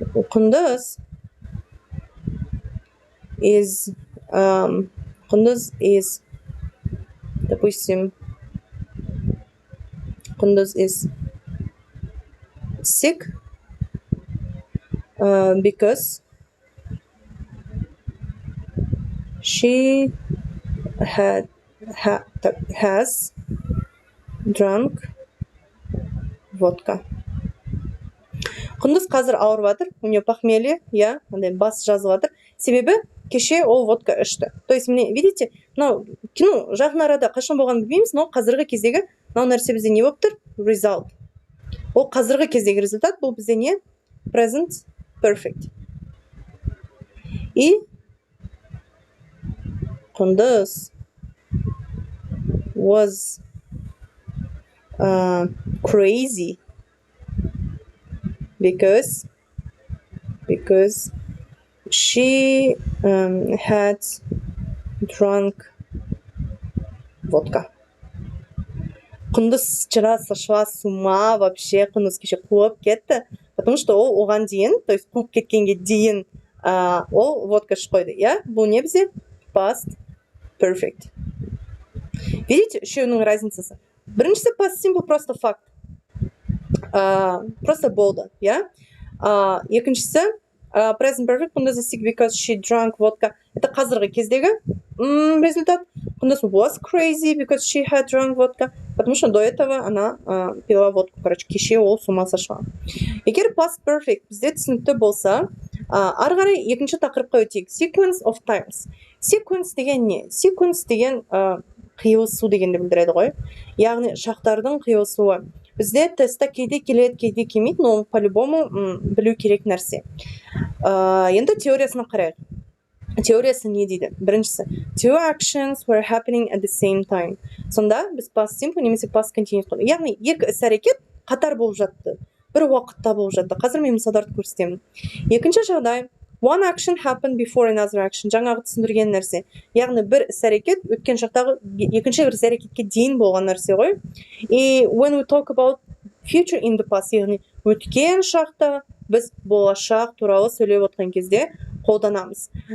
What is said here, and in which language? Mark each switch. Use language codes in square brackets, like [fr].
[en] Kunduz is [ru] допустим, [en] Kunduz is sick because she has drunk vodka. [kk] Құндыз қазір ауырып жатыр, [ru] у нее похмелье, [kk] я, андай бас жазып жатыр. Себебі кеше ол водка ішті. [ru] То есть, [kk] міне, [ru] видите, [kk] мынау кино жақын арада қашан болғанын білмейміз, [ru] но [kk] қазіргі кездегі мынау нәрсе бізде не болып тұр? [en] Result. [kk] Ол қазіргі кездегі результат, бұл бізде не? [en] Present perfect. [ru] И [en] Құндыз was crazy because she had drunk vodka. [kk] Құндыз [ru] вчера сошла с ума, вообще [kk] Құндыз кеше қуып кетті, [ru] потому что [kk] ол оған дейін, [ru] то есть [kk] қуып кеткенге дейін ол водка ішіп қойды. Я, бұл не бізде? Past perfect. [ru] Видите, [kk] үшеуінің разницасы. Біріншісі past simple [ru] просто [kk] факт. [ru] Просто [kk] болды, я. Екіншісі [en] present perfect. Құндыз is sick because she drank vodka. [ru] Это [kk] қазіргі кездегі результат. [en] Құндыз was crazy because she had drunk vodka. [ru] Потому что до этого она пила водку. Короче, [kk] кеше ол [ru] с ума сошла. [kk] Егер past perfect бізде түсінікті болса, ары қарай екінші тақырыпқа өтейік. Sequence of times. Sequence деген не? Sequence деген қиылысу дегенді білдіреді ғой. Яғни шақтардың қиылысуы. Бізде тестта кейде келеді, кейде келмейді, [ru] но по-любому [kk] білу керек нәрсе. Енді теориясына қарайық. Теориясы не дейді? Біріншісі, [en] two actions were happening at the same time. [kk] Сонда біз past simple немесе past continuous қойдық. Яғни екі іс-әрекет қатар болып жатты. Бір уақытта болып жатты. Қазір мен мысалдарды көрсетемін. Екінші жағдай, [en] one action happened before another action. [kk] Жаңағы түсіндірген нәрсе. Яғни бір іс-әрекет өткен шақтағы екінші бір іс-әрекетке дейін болған нәрсе ғой. [en] И when we talk about future in the past, [kk] яғни өткен шақта біз болашақ туралы сөйлеп отқан кезде қолданамыз.